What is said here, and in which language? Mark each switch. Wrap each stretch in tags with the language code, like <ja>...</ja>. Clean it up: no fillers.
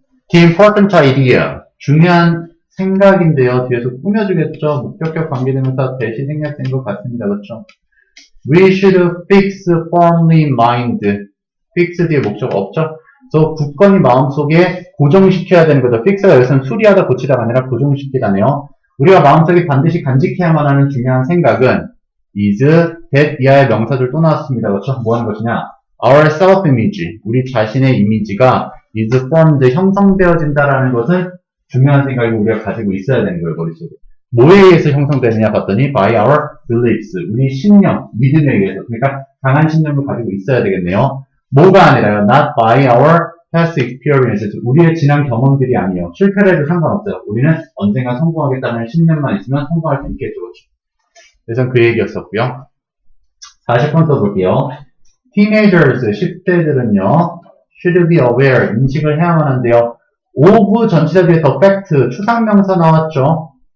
<en>The important idea.</en> <ko>중요한 생각인데요. 뒤에서 꾸며주겠죠. 목적격 관계대명사 대시 생략된 것 같습니다. 그렇죠?</ko> <en>We should fix firmly mind.</en> <ko>fix 뒤에 목적 없죠? 그래서 굳건히 마음속에 고정시켜야 되는 거죠. fix가 여기서는 수리하다, 고치다가 아니라 고정시키다네요. 우리가 마음속에 반드시 간직해야만 하는 중요한 생각은 is, that 이하의 명사들 또 나왔습니다. 그렇죠? 뭐 하는 것이냐?</ko> <en>Our self-image,</en> <ko>우리 자신의 이미지가</ko> <en>is formed,</en> <ko>형성되어진다라는 것은 중요한 생각을 우리가 가지고 있어야 되는 거예요, 머릿속에. 뭐에 의해서 형성되느냐 봤더니</ko> <en>by our beliefs,</en> <ko>우리 신념, 믿음에 의해서. 그러니까 강한 신념을 가지고 있어야 되겠네요. 뭐가 아니라요.</ko> <en>Not by our past experiences,</en> <ko>우리의 지난 경험들이 아니에요. 실패를 해도 상관없어요. 우리는 언젠가 성공하겠다는 신념만 있으면 성공할 수 있겠죠. 그래서 그 얘기였었고요. 40번 써볼게요. Teenagers, 10대들은요,</ko> <en>should be aware,</en> <ko>인식을 해야만 한데요. of 전치사 뒤에서 fact, 추상명사 나왔죠?</ko>